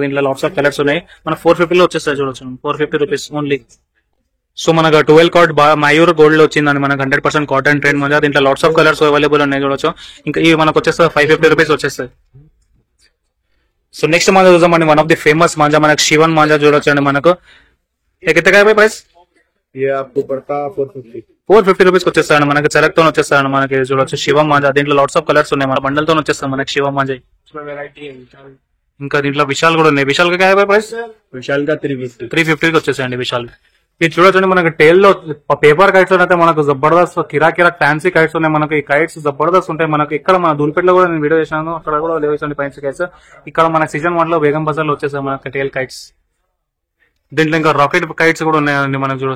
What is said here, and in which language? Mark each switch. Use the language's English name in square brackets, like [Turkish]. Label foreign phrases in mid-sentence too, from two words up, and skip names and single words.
[Telugu] దీంట్లో [English] lots of colours [Telugu] ఉన్నాయి. మన 450 లో వచ్చేస్తాయి చూడొచ్చు. 450 [English] rupees only. [Telugu] సో మనకు 12 కార్డ్ మయూర్ గోల్డ్ లో వచ్చిందండి మనకు 100% [English] cotton trend [Telugu] మధ్య. దీంట్లో [English] lots of colours available [Telugu] ఉన్నాయి చూడొచ్చు. ఇంకా ఇవి మనకు వచ్చేస్తాయి 550 రూపీస్ వచ్చేస్తాయి. [English] so next [Telugu] మాంజా చూద్దామండి. [English] one of the famous [Telugu] మాంజా మనకు శివన్ మాంజా చూడొచ్చు అండి మనకు. [Hindi] कितने का ప్రైస్? ये आपको पड़ता 450 [Telugu] 450 రూపీస్ వచ్చేస్తాడు మనకి. చెరక్తో వచ్చేస్తాడు మనకి. చూడొచ్చు శివ మాంజా. దీంట్లో లాట్స్ ఆఫ్ కలర్స్ ఉన్నాయి. మన బండల్ తో వచ్చేస్తాం మనకి శివ మాంజా. ఇంకా దీంట్లో విశాల్ కూడా ఉన్నాయి. [Hindi] विशाल का प्राइस? विशाल का 350 [Telugu] కి వచ్చేసాయండి విశాల్. ఇది చూడొచ్చండి మనకి టేల్ లో [English] paper kites [Telugu] అయితే మనకు జబర్దస్త్ కిరా [English] fancy kites [Telugu] ఉన్నాయి మనకి. ఈ కైట్స్ జబర్దస్త్ ఉంటాయి మనకి. ఇక్కడ మన దూల్పేటలో కూడా నేను వీడియో చేశాను. అక్కడ కూడా లేవేసండి [English] fancy kites. [Telugu] ఇక్కడ మన సీజన్ 1 లో బేగం బజార్ లో వచ్చేసాయి మనకి [English] tail kites. [Telugu] దీంట్లో ఇంకా [English] rocket kites [Telugu] కూడా ఉన్నాయండి మనం చూడొచ్చు.